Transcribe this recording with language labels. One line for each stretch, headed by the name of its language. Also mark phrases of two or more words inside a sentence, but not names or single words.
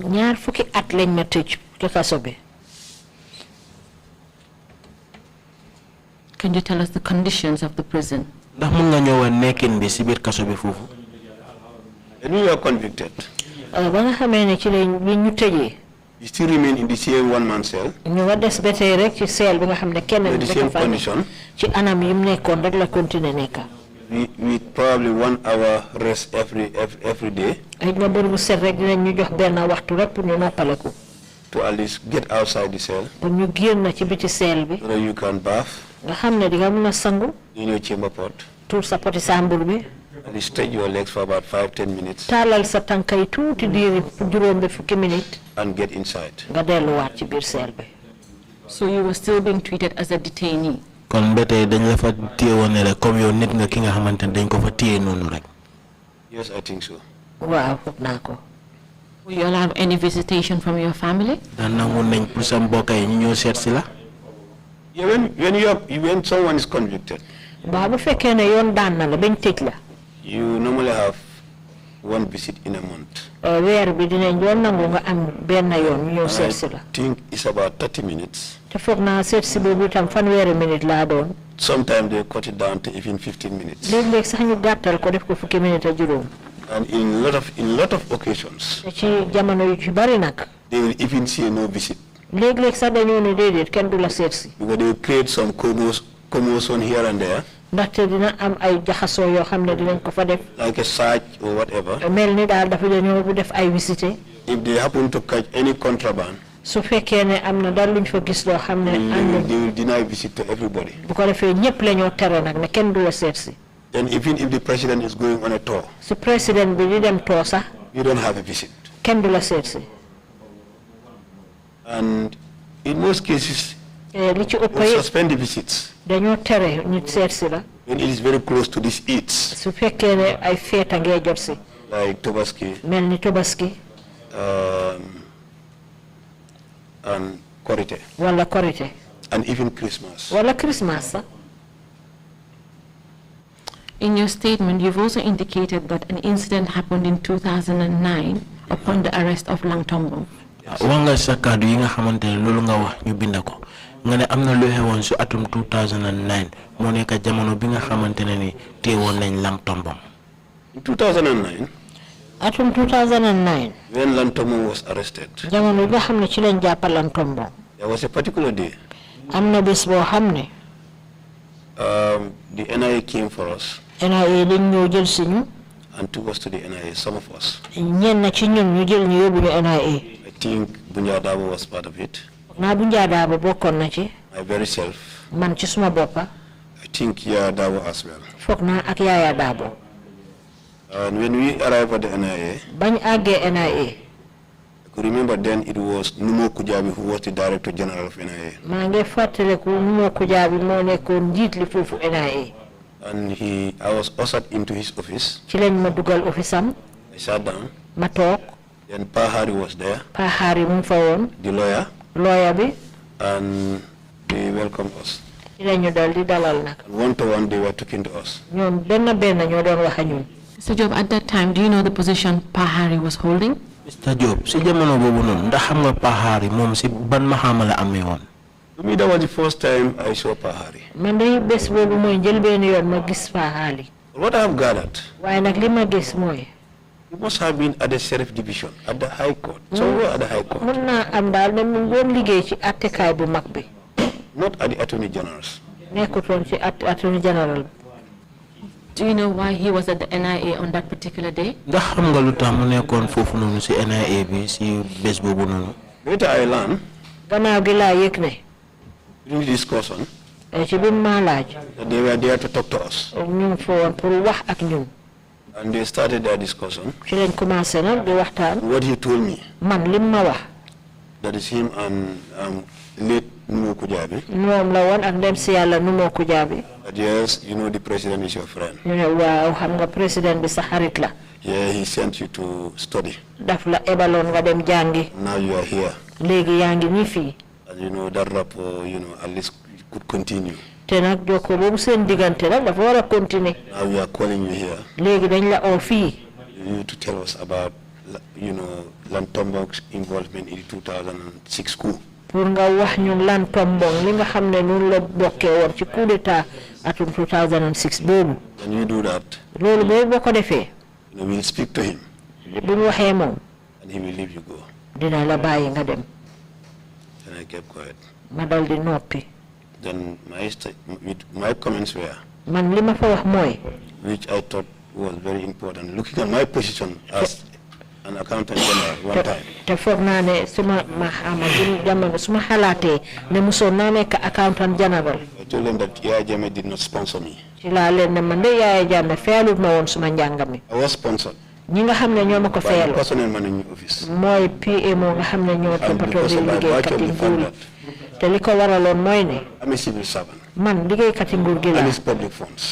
English: Can you tell us the conditions of the prison? When we were convicted, You still remain in the same one-man cell.
Wolof: ñu nga des ba tey rek ci cell bi nga xam ne kenn
English: the same condition.
Wolof: ci anam yim nekkoon rek la continuer nekka.
English: We probably 1 hour rest every day.
Wolof: ay nga bër bu set rek dinañ ñu jox benn waxtu rek pour ñu noppaleku.
English: To at least get outside the cell.
Wolof: pour ñu génn ci biti cell bi.
English: So that you can bath.
Wolof: nga xam ne di nga mën a sangu.
English: In your chamber pot.
Wolof: tuur sa poti sambur bi.
English: And stretch your legs for about 5-10 minutes.
Wolof: taalal sa tànkay tuuti diiri juróom ba fukki minute.
English: And get inside.
Wolof: nga delluwaat ci biir cell bi.
English: So you were still being treated as a detainee.
Wolof: kon ba tey dañ la fa téye woon ne rek comme yow nit nga ki nga xamante ne dañ ko fa téye noonu rek.
English: Yes, I think so.
Wolof: waaw foog naa ko.
English: Will you allow any visitation from your family?
Wolof: daan nangu nañ pour sa mbokk yi ñu ñëw seet si la.
English: Yeah, when someone is convicted.
Wolof: waaw bu fekkee ne yoon daan na la bañ tëj la.
English: You normally have 1 visit in a month.
Wolof: weer bi dinañ doon nangu nga am benn yoon ñu ñëw seet si la.
English: I think it's about 30 minutes.
Wolof: te foog naa seet si boobu itam fanweeri minute laa doon.
English: Sometimes they cut it down to even 15 minutes.
Wolof: léeg-léeg sax ñu gàttal ko def ko fukki minute ak juróom.
English: And in lot of occasions.
Wolof: te ci jamono yu ci bari nag.
English: They will even say no visit.
Wolof: léeg-léeg sax dañoo ne déedéet kenn du la seet si.
English: Because they will create some commotion here and there.
Wolof: ndaxte dina am ay jaxasoo yoo xam ne dinañ ko fa def.
English: Like a search or whatever.
Wolof: mel ni daal dafa dañoo bu def ay visite.
English: If they happen to catch any contraband.
Wolof: su fekkee ne am na dal luñ fa gis loo xam ne.
English: They will deny visit to everybody.
Wolof: bu ko defee ñëpp la ñoo tere nag ne kenn du la seet si.
English: And even if the president is going on a tour.
Wolof: su président bi di dem tour sax.
English: You don't have a visit.
Wolof: kenn du la seet si.
English: And in most cases.
Wolof: li ci ëpp
English: yi suspend the visits.
Wolof: dañoo tere nit seet si la.
English: When it is very close to these Eids.
Wolof: su fekkee ne ay feeta ngee jot si.
English: Like Tobaski.
Wolof: mel ni Tobaski.
English: And Korite.
Wolof: wala Korite.
English: And even Christmas.
Wolof: wala Christmas sax.
English: In your statement, you've also indicated that an incident happened in 2009 upon the arrest of Langtombong.
Wolof: Wanga sa kàddu yi nga xamante ne loolu nga wax ñu bind ko nga ne am na lu xewoon su atum 2009 moo nekk jamono bi nga xamante ne ni teewoon nañ Langtombong.
English: In 2009.
Wolof: atum 2009.
English: When Langtombong was arrested.
Wolof: jamono bi nga xam ne ci lañ jàpp Langtombong.
English: There was a particular day.
Wolof: am na bés boo xam ne.
English: The NIA came for us.
Wolof: NIA dañ ñëw jël si ñu.
English: And took us to the NIA, some of us.
Wolof: ñenn ci ñun ñu jël ñu yóbbu ñu NIA.
English: I think Bunjadabo was part of it.
Wolof: naa Bunjadabo bokkoon na ci.
English: My very self.
Wolof: man ci suma boppa.
English: I think Yaya Dabo as well.
Wolof: foog naa ak Yaya Dabo.
English: And when we arrived at the NIA.
Wolof: bañ àggee NIA.
English: I could remember then it was Numo Kujabi who was the Director General of NIA.
Wolof: maa ngi fàttaliku Numo Kujabi moo nekkoon njiit li foofu NIA.
English: And I was ushered into his office.
Wolof: ci lañ ma dugal office am.
English: I sat down.
Wolof: ma toog.
English: Then Pahari was there.
Wolof: Pahari mu fa woon.
English: The lawyer.
Wolof: lawyer bi.
English: And they welcomed us.
Wolof: ci lañu dal di dalal nag.
English: One to one they were talking to us.
Wolof: ñoom benn ñoo doon wax ak ñun.
English: Mr. Job, at that time, do you know the position Pahari was holding? Mr. Job,
Wolof: si jamono boobu noonu ndax xam nga Pahari moom si ban maxaama la amee woon.
English: To me, that was the first time I saw Pahari.
Wolof: man de bés boobu mooy njëlbéen yoon ma gis Pahari.
English: What I have gathered.
Wolof: waaye nag li ma gis mooy.
English: He must have been at the sheriff division, at the high court. Somewhere at the high court.
Wolof: mën naa am daal ne mu doon liggéey ci attekaay bu mag bi.
English: Not at the attorney general's.
Wolof: nekkutoon ci
English: attorney general. Do you know why he was at the NIA on that particular day?
Wolof: ndax xam nga lu tax mu nekkoon foofu noonu si NIA bi si bés boobu noonu.
English: Later I learned.
Wolof: gannaaw gi laa yëg ne.
English: During the discussion.
Wolof: ci bi ma laaj.
English: That they were there to talk to us.
Wolof: ñu fa woon pour wax ak ñun.
English: And they started their discussion.
Wolof: ci lañ commencé nag di waxtaan.
English: What he told me.
Wolof: man lim ma wax.
English: That is him and late Numo Kujabi.
Wolof: moom la woon ak dem si yàlla Numo Kujabi.
English: That yes, you know the president is your friend.
Wolof: ñu ne waaw xam nga président bi sa xarit la.
English: Yeah, he sent you to study.
Wolof: daf la ebaloon nga dem jàngi.
English: Now you are here.
Wolof: léegi yaa ngi nii fii.
English: And you know that rapport, at least could continue.
Wolof: te nag jokkoo boobu seen diggante nag dafa war a continuer.
English: Now we are calling you here.
Wolof: léegi dañ la oo fii.
English: You need to tell us about, Langtombong's involvement in the 2006 coup.
Wolof: pour nga wax ñun Langtombong li nga xam ne noonu la bokkee woon ci
French: coup d'état
Wolof: atum 2006 boobu.
English: When you do that.
Wolof: loolu boobu boo ko defee.
English: We'll speak to him.
Wolof: bu ñu waxee moom.
English: And he will leave you go.
Wolof: dina la bàyyi nga dem.
English: And I kept quiet.
Wolof: Ma dal di noppi.
English: Then my comments were,
Wolof: Man li ma fa wax mooy,
English: which I thought was very important, looking at my position as an accountant general one time.
Wolof: Te foog naa ne suma jamono suma xalaatee ne musoon naa nekk
English: accountant general. I told them that Yaya Jammeh did not sponsor me.
Wolof: Ci laa leen ne man de Yaya Jammeh feelut ma woon suma njàng mi.
English: I was sponsored.
Wolof: Ñi nga xam ne ñoo ma ko
English: By the
Wolof: feelu
English: personnel management office.
Wolof: mooy PA moo nga xam ne ñoo toppatoo di liggéeykat yi nguur yi. Te li ko waraloon mooy ne
English: I'm a civil servant.
Wolof: man liggéeykat yi nguur gi la.
English: And it's public funds.